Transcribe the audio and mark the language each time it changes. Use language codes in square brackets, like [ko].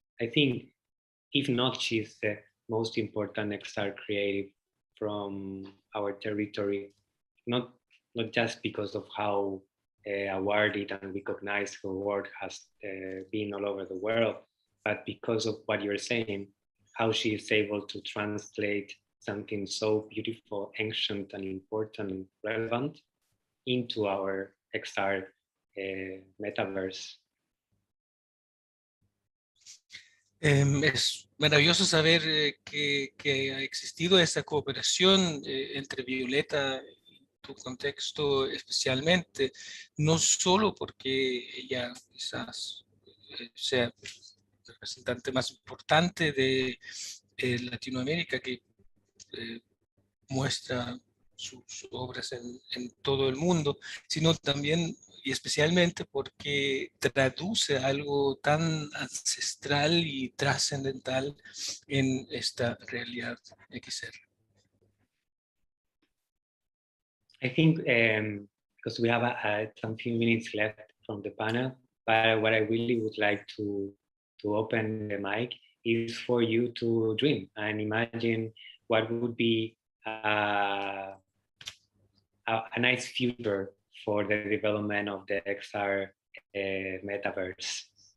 [en] I think, if not, she's the most important XR creative from our territory, not just because of how awarded and recognized her work has been all over the world, but because of what you're saying, how she is able to translate something so beautiful, ancient, and important and relevant into our XR metaverse. [es] Es maravilloso saber que ha existido esa cooperación entre Violeta y tu contexto especialmente, no solo porque ella quizás sea el representante más importante de Latinoamérica, que muestra sus obras en todo el mundo, sino también y especialmente porque traduce algo tan ancestral y trascendental en esta realidad XR. [en] I think because we have some few minutes left from the panel, but what I really would like to open the mic is for you to dream and imagine what would be a nice future for the development of the XR metaverse.